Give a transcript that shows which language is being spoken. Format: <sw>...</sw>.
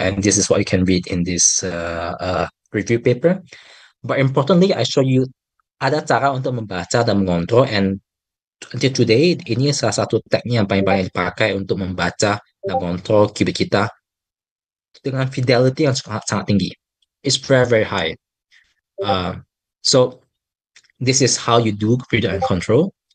<en>And this is what you can read in this review paper. But importantly, I show you</en> <id>ada cara untuk membaca dan mengontrol,</id> <en>and until today,</en> <id>ini salah satu teknik yang paling banyak dipakai untuk membaca dan mengontrol qubit kita dengan fidelity yang sangat tinggi.</id> <en>It's very, very high. So this is how you do read and control.</en>